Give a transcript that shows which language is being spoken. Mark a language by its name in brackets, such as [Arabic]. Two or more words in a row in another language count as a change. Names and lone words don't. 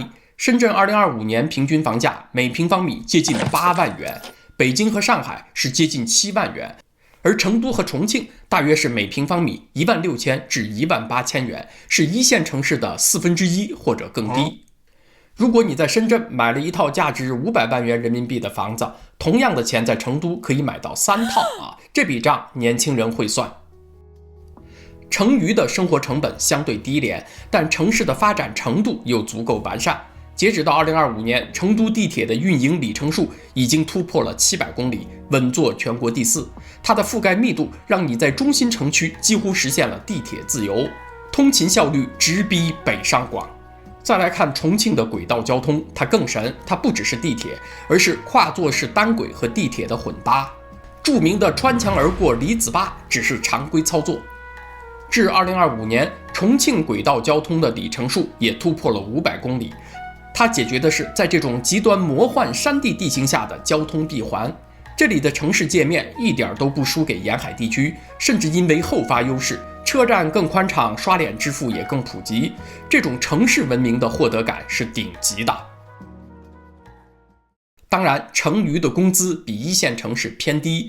[Chinese] 深圳2025年平均房價每平方米接近8萬元，北京和上海是接近7萬元，而成都和重慶大約是每平方米16000至18000元，是一線城市的1/4或者更低。如果你在深圳買了一套價值500萬元人民幣的房子，同樣的錢在成都可以買到3套啊，这筆賬年輕人會算。成渝的生活成本相對低廉，但城市的發展程度又足夠完善。截止到2025年，成都地鐵的運營里程數已經突破了700公里，穩坐全國第4。它的覆蓋密度讓你在中心城區幾乎實現了地鐵自由，通勤效率直逼北上廣。再來看重慶的軌道交通，它更神，它不只是地鐵，而是跨座式單軌和地鐵的混搭。著名的穿牆而過離子壩只是常規操作。至2025年，重慶軌道交通的里程數也突破了500公里。它解決的是在這種極端魔幻山地地形下的交通閉環。這裡的城市界面一點都不輸給沿海地區，甚至因為後發優勢，車站更寬敞，刷臉支付也更普及。這種城市文明的獲得感是頂級的。當然，成渝的工資比一線城市偏低。